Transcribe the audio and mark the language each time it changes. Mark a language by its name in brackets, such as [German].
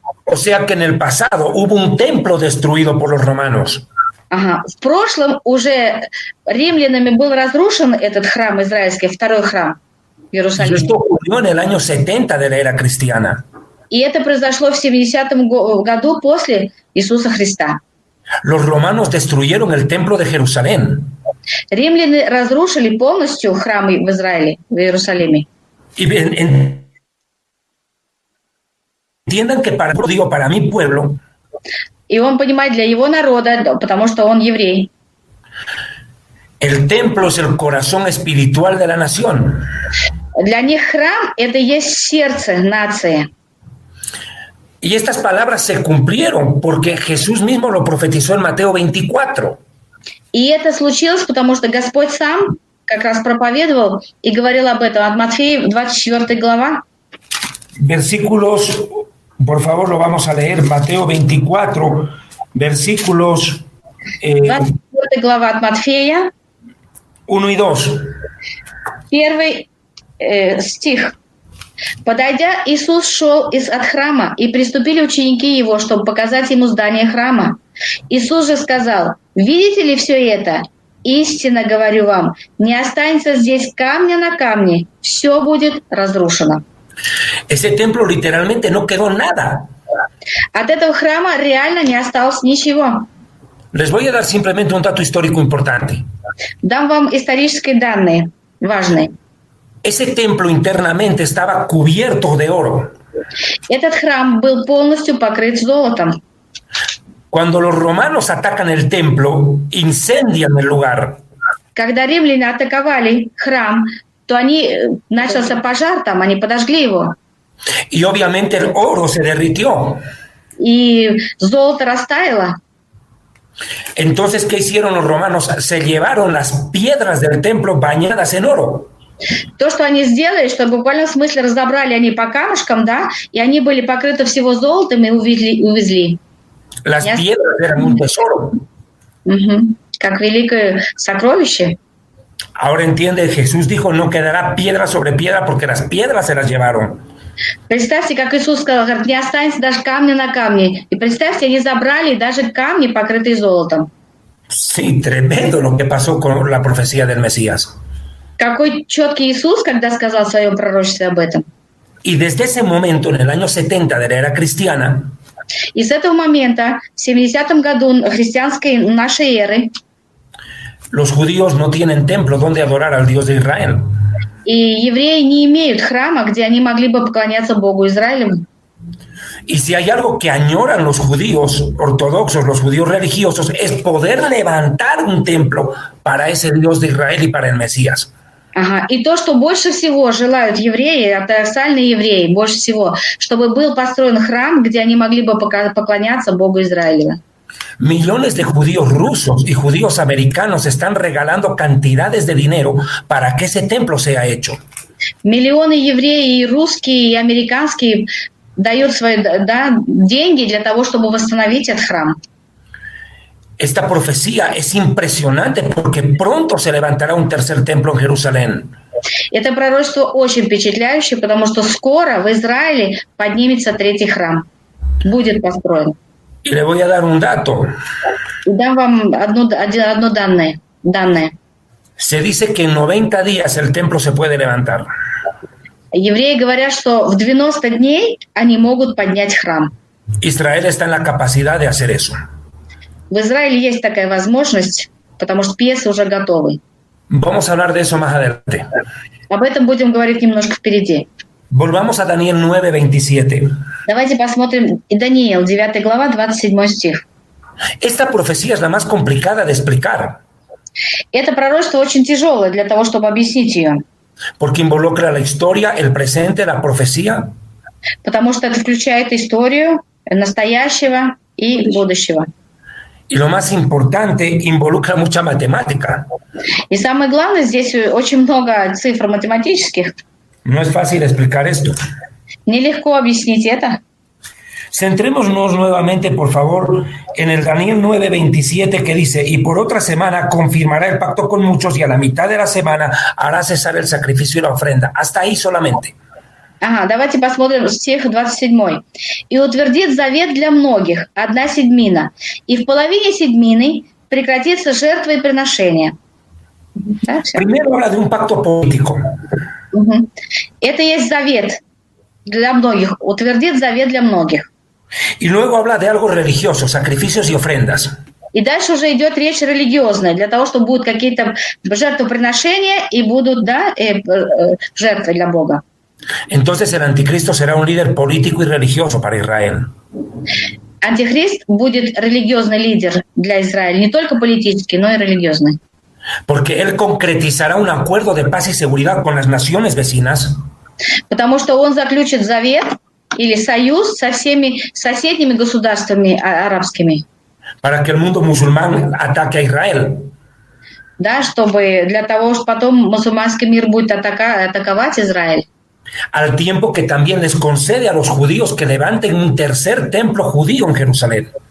[Spanish] O sea que en el pasado hubo un templo destruido por los romanos. [Russian] В прошлом уже римлянами был разрушен этот храм израильский, второй храм в Иерусалиме. [Spanish] Esto ocurrió en el año 70 de la era cristiana. [Russian] И это произошло в 70-м году после Иисуса Христа. [Spanish] Los romanos destruyeron el templo de Jerusalén. [Russian] Римляне разрушили полностью храм в Израиле, в Иерусалиме. [Spanish] Y entiendan que para mi pueblo, [Russian] и он понимает, для его народа, потому что он еврей. [Spanish] El templo es el corazón espiritual de la nación. [Russian] Для них храм – это есть сердце нации. [Spanish] Y estas palabras se cumplieron porque Jesús mismo lo profetizó en Mateo 24. [Russian] И это случилось, потому что Господь сам как раз проповедовал и говорил об этом от Матфея, 24 глава. [Spanish] Versículos, por favor, lo vamos a leer. Mateo 24, versículos [Russian] 24 глава от Матфея. [Spanish] 1 y 2. [Russian] Первый стих. Подойдя, Иисус шел от храма, и приступили ученики его, чтобы показать ему здание храма. Иисус же сказал: «Видите ли все это? Истинно говорю вам, не останется здесь камня на камне, все будет разрушено». [Spanish] Ese templo literalmente no quedó nada. [Russian] От этого храма реально не осталось ничего. [Spanish] Les voy a dar simplemente un dato histórico importante. [Russian] Дам вам исторические данные важные. [Spanish] Ese templo internamente estaba cubierto de oro. [Russian] Этот храм был полностью покрыт золотом. [Spanish] Cuando los romanos atacan el templo, incendian el lugar. [Russian] Когда римляне атаковали храм, то начался пожар там, они подожгли его. [Spanish] Y obviamente el oro se derritió. [Russian] И золото растаяло. [Spanish] Entonces, ¿qué hicieron los romanos? Se llevaron las piedras del templo bañadas en oro. [Russian] То, что они сделали, что в буквальном смысле разобрали они по камушкам, да, и они были покрыты всего золотом и увезли. [Spanish] Las piedras eran un tesoro. [Russian] Как великое сокровище. [Spanish] Ahora entiende, Jesús dijo, no quedará piedra sobre piedra porque las piedras se las llevaron. [Russian] Представьте, как Иисус сказал, говорит, не останется даже камня на камне. И представьте, они забрали даже камни, покрытые золотом. [Spanish] Sí, tremendo lo que pasó con la profecía del Mesías. [Russian] Какой четкий Иисус, когда сказал в своем пророчестве об этом. [Spanish] Y desde ese momento, en el año 70 de la era cristiana, [Russian] и с этого момента, в 70-м году христианской нашей эры, [Spanish] los judíos no tienen templo donde adorar al Dios de Israel. [Russian] И евреи не имеют храма, где они могли бы поклоняться Богу Израилеву. [Spanish] Y si hay algo que añoran los judíos ortodoxos, los judíos religiosos, es poder levantar un templo para ese Dios de Israel y para el Mesías. [Russian] Ага. И то, что больше всего желают евреи, ортодоксальные евреи, больше всего, чтобы был построен храм, где они могли бы поклоняться Богу Израилева. [Spanish] Millones de judíos rusos y judíos americanos están regalando cantidades de dinero para que ese templo sea hecho. [Russian] Миллионы евреев, и русские, и американские дают свои деньги для того, чтобы восстановить этот храм. [Spanish] Esta profecía es impresionante porque pronto se levantará un tercer templo en Jerusalén. [Russian] Это пророчество очень впечатляющее, потому что скоро в Израиле поднимется третий храм. Будет построен. [Spanish] Y le voy a dar un dato. [Russian] Дам вам одно данное. [Spanish] Se dice que en 90 días el templo se puede levantar. [Russian] Евреи говорят, что в 90 дней они могут поднять храм. [Spanish] Israel está en la capacidad de hacer eso. [Russian] В Израиле есть такая возможность, потому что пьесы уже готовы. [Spanish] Vamos a hablar de eso más adelante. [Russian] Об этом будем говорить немножко впереди. [Spanish] Volvamos a Daniel 9:27. [Russian] Давайте посмотрим Даниил, 9 глава, 27 стих. [Spanish] Esta profecía es la más complicada de explicar. [Russian] Это пророчество очень тяжелое для того, чтобы объяснить ее. [Spanish] Porque involucra la historia, el presente, la profecía. [Russian] Потому что это включает историю настоящего и будущего. [Spanish] Y lo más importante, involucra mucha matemática. [Russian] И самое главное, здесь очень много цифр математических. [Spanish] No es fácil explicar esto. [Russian] Нелегко объяснить это. [Spanish] Centrémonos nuevamente, por favor, en el Daniel 9:27 que dice, y por otra semana confirmará el pacto con muchos y a la mitad de la semana hará cesar el sacrificio y la ofrenda. Hasta ahí solamente. [Russian] Ага, давайте посмотрим стих 27. «И утвердит завет для многих, 1/7, и в половине седьмины прекратится жертва и приношение». Да, [Spanish] Primero habla de un pacto político. [Russian] Это есть завет для многих, утвердит завет для многих. [Spanish] Y luego habla de algo religioso, sacrificios y ofrendas. [Russian] И дальше уже идет речь религиозная, для того, чтобы будут какие-то жертвоприношения и будут жертвы для Бога. [Spanish] Entonces el anticristo será un líder político y religioso para Israel. [Russian] Антихрист будет религиозный лидер для Израиля, не только политический, но и религиозный. [Spanish] Porque él concretizará un acuerdo de paz y seguridad con las naciones vecinas. [Russian] Потому что он заключит завет или союз со всеми соседними государствами арабскими. [Spanish] Para que el mundo musulmán ataque a Israel. [Russian] Да, чтобы для того, что потом мусульманский мир будет атаковать Израиль. [Spanish] Al tiempo que también les concede a los judíos que levanten un tercer templo judío en Jerusalén.